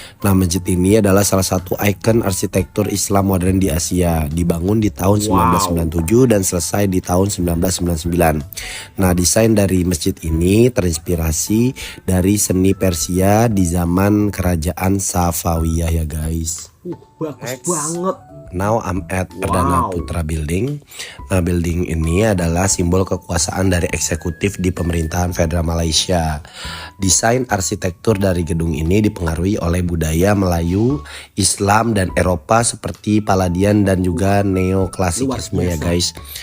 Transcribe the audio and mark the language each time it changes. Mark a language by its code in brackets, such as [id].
[id] Nah, masjid ini adalah salah satu ikon arsitektur Islam modern di Asia. Dibangun di tahun 1997 dan selesai di tahun 1999. Nah, desain dari masjid ini terinspirasi dari seni Persia di zaman kerajaan Safawiyah ya guys. Bagus banget. [en] Now I'm at Perdana Putra Building. [id] Nah, building ini adalah simbol kekuasaan dari eksekutif di pemerintahan federal Malaysia. Desain arsitektur dari gedung ini dipengaruhi oleh budaya Melayu, Islam dan Eropa seperti Palladian dan juga neoklasisme ya guys.